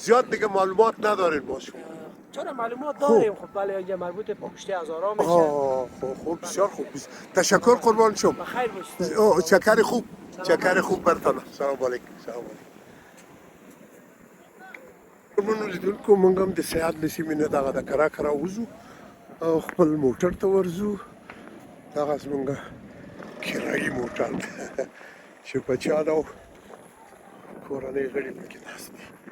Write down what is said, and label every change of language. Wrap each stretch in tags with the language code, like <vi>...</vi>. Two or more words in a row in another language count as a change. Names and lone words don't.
<fa>زیاد دیگه معلومات ندارین باش. چرا معلومات داریم خب ولی اینجا مربوط به پشت هزارا میشه. خوب بسیار خوب. تشکر قربان شم. بخیر باشید. شکر خوب. شکر خوب برتان.</fa> <ar>سلام علیکم. سلام علیکم.</ar> <ps>من لیدونکو موږ هم د سیاد له سیمې نه دغه د کرا وځو او خپل موټر ته ورځو. دغه زموږ کرایي موټر دی چې بچیان او کورنۍ غړي پکې ناست دي.</ps>